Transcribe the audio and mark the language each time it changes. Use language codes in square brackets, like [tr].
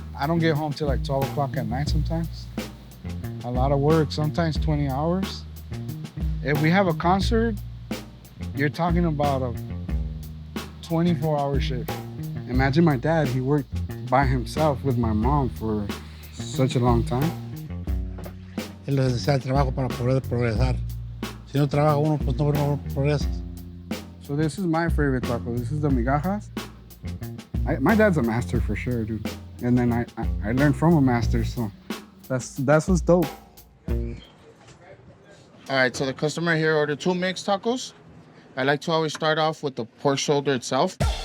[en] I don't get home till like 12 o'clock at night sometimes. A lot of work, sometimes 20 hours. If we have a concert, you're talking about a 24-hour shift. Imagine my dad, he worked by himself with my mom for such a long time. [es] Es necesario el trabajo para poder progresar. Si no trabaja uno, pues no progresas. [en] So this is my favorite taco. This is the migajas. My dad's a master for sure, dude. And then I learned from a master, so that's what's dope. All right, so the customer here ordered 2 mixed tacos. I like to always start off with the pork shoulder itself.